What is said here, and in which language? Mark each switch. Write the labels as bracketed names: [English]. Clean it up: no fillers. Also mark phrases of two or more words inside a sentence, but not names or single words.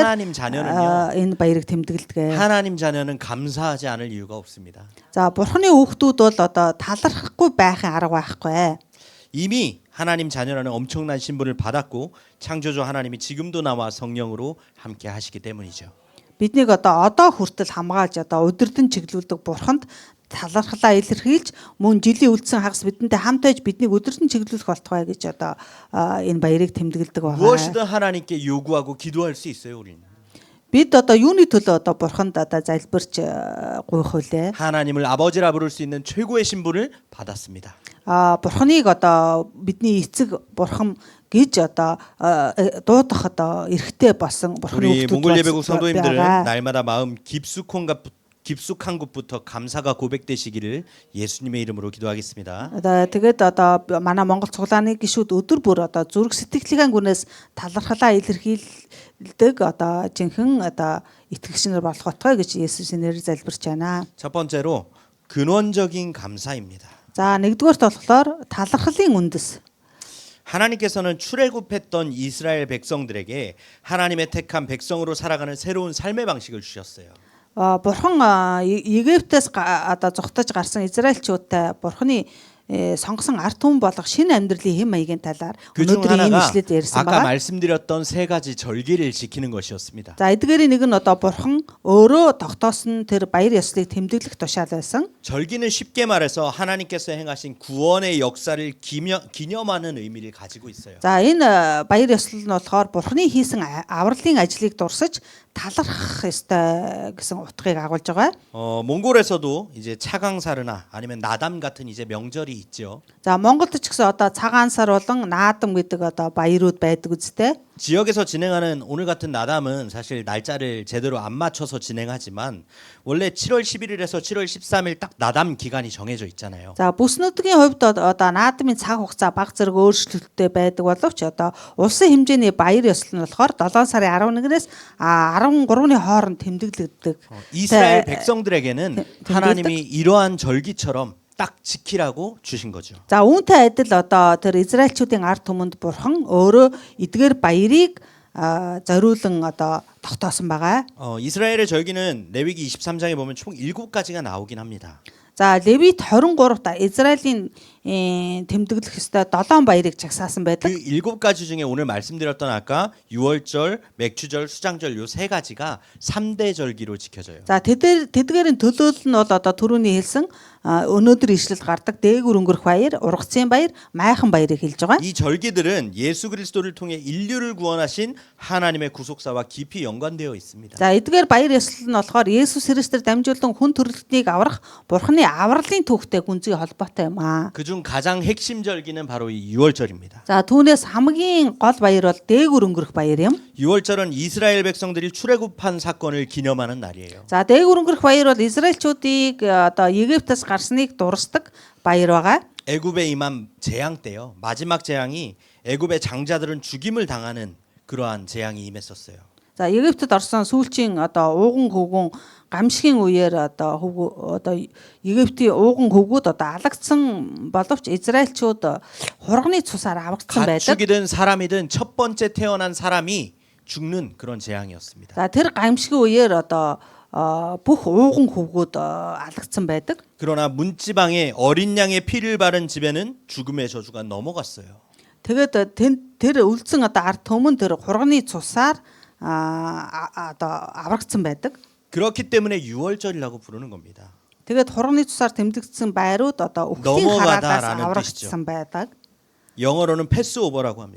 [Korean] 하나님 자녀는요. [Mongolian] энэ баярыг тэмдэглэдэг. [Korean] 하나님 자녀는 감사하지 않을 이유가 없습니다. [Mongolian] За бурханы хүүхдүүд бол одоо талархахгүй байхын арга байхгүй. [Korean] 이미 하나님 자녀라는 엄청난 신분을 받았고 창조주 하나님이 지금도 나와 성령으로 함께 하시기 때문이죠. [Mongolian] Биднийг одоо хүртэл хамгаалж одоо удирдан чиглүүлдэг бурханд талархлаа илэрхийлж мөн жилийн үлдсэн хагас бидэнтэй хамт байж биднийг удирдан чиглүүлэх болтугай гэж одоо энэ баярыг тэмдэглэдэг байна. [Korean] 무엇이든 하나님께 요구하고 기도할 수 있어요, 우리는. [Mongolian] Бид одоо юуны төлөө одоо бурханд одоо залбирч гуйх вүлээ. [Korean] 하나님을 아버지라 부를 수 있는 최고의 신분을 받았습니다. [Mongolian] Бурханыг одоо бидний эцэг бурхан гэж одоо дуудах одоо эрхтэй болсон бурханы [Korean] 우리 몽골 예배국 [Mongolian] болсон [Korean] 성도님들 [Mongolian] байгаа. [Korean] 날마다 마음 깊숙한 곳부터 감사가 고백되시기를 예수님의 이름으로 기도하겠습니다. [Mongolian] Тэгээд одоо манай Монгол цуглааны гишүүд өдөр бүр одоо зүрх сэтгэлийн гүнээс талархлаа илэрхийлдэг одоо жинхэнэ одоо итгэгчнэр болох отгой гэж Есүсийн нэрээр залбирч байна. [Korean] 첫 번째로 근원적인 감사입니다. [Mongolian] За нэгдүгээрт болохоор талархлын үндэс. [Korean] 하나님께서는 출애굽했던 이스라엘 백성들에게 하나님의 택한 백성으로 살아가는 새로운 삶의 방식을 주셨어요. [Mongolian] Бурхан Египтээс одоо зүгтаж гарсан Израильчуудтай Бурханы сонгосон ард түмэн болох шинэ амьдралын хэм маягийн талаар [Korean] 그중 [Mongolian] өнөөдрийн энэ [Korean] 하나가 [Mongolian] ишлэлд ярьсан [Korean] 아까 [Mongolian] байна. [Korean] 말씀드렸던 세 가지 절기를 지키는 것이었습니다. [Mongolian] За эдгээрийн нэг нь одоо бурхан өөрөө тогтоосон тэр баяр ёслолыг тэмдэглэх тушаал байсан. [Korean] 절기는 쉽게 말해서 하나님께서 행하신 구원의 역사를 기념하는 의미를 가지고 있어요. [Mongolian] За энэ баяр ёслол нь болохоор бурханы хийсэн авралын ажлыг дурсаж талархах ёстой гэсэн утгыг агуулж байгаа. [Korean] 몽골에서도 이제 차강사르나 아니면 나담 같은 이제 명절이 있죠. [Mongolian] За Монголд ч гэсэн одоо цагаан сар болон наадам гэдэг одоо баярууд байдаг үстэй. [Korean] 지역에서 진행하는 오늘 같은 나담은 사실 날짜를 제대로 안 맞춰서 진행하지만 원래 7월 11일에서 7월 13일 딱 나담 기간이 정해져 있잖아요. [Mongolian] За бүс нутгийн хувьд одоо наадмын цаг хугацаа баг зэрэг өөрчлөлттэй байдаг боловч одоо улсын хэмжээний баяр ёслол нь болохоор 7 сарын 11-ээс 13-ны хооронд тэмдэглэгддэг. [Korean] 이스라엘 백성들에게는 하나님이 이러한 절기처럼 딱 지키라고 주신 거죠. [Mongolian] За үүнтэй адил одоо тэр израильчүүдийн ард түмэнд бурхан өөрөө эдгээр баярыг зориулан одоо тогтоосон байгаа. [Korean] 이스라엘의 절기는 레위기 23장에 보면 총 7가지가 나오긴 합니다. [Mongolian] За Левит 23-та Израилийн тэмдэглэх ёстой 7 баярыг чагсаасан [Korean] 그 [Mongolian] байдаг. [Korean] 7가지 중에 오늘 말씀드렸던 아까 유월절, 맥주절, 수장절 요 세 가지가 3대 절기로 지켜져요. [Mongolian] За тэдгээрийн төлөөлөл нь бол одоо түрүүний хэлсэн өнөөдөр ишлэл гардаг дээгүр өнгөрөх баяр, ургацын баяр, майхан баярыг хэлж байгаа. [Korean] 이 절기들은 예수 그리스도를 통해 인류를 구원하신 하나님의 구속사와 깊이 연관되어 있습니다. [Mongolian] За эдгээр баяр ёслол нь болохоор Есүс Христээр дамжуулан хүн төрлөختнийг аврах Бурханы авралын түүхтэй гүнзгий холбоотой юм аа. [Korean] 그중 가장 핵심 절기는 바로 이 유월절입니다. [Mongolian] За түүнээс хамгийн гол баяр бол дээгүр өнгөрөх баяр юм. [Korean] 유월절은 이스라엘 백성들이 출애굽한 사건을 기념하는 날이에요. [Mongolian] За дээгүр өнгөрөх баяр бол Израильчүүдийг одоо Египтээс гарсныг дурсдаг баяр байгаа. [Korean] 애굽에 임한 재앙 때요. 마지막 재앙이 애굽의 장자들은 죽임을 당하는 그러한 재앙이 임했었어요. [Mongolian] За Египтэд орсон сүүлчийн одоо ууган хөвгүн гамшигын үеэр одоо Египтийн ууган хөвгүүд одоо алагдсан боловч Израильчууд хурганы цусаар аврагдсан байдаг. [Korean] 가축이든 사람이든 첫 번째 태어난 사람이 죽는 그런 재앙이었습니다. [Mongolian] За тэр гамшигын үеэр одоо бүх ууган хөвгүүд алагдсан байдаг. [Korean] 그러나 문지방에 어린 양의 피를 바른 집에는 죽음의 저주가 넘어갔어요. [Mongolian] Тэгээд тэр үлдсэн одоо ард түмэн тэр хурганы цусаар одоо аврагдсан байдаг. [Korean] 그렇기 때문에 유월절이라고 부르는 겁니다. [Mongolian] Тэгээд хурганы цусаар тэмдэгдсэн байрууд одоо өвлийн хараалаас аврагдсан байдаг. [Korean] 영어로는 패스오버라고 합니다.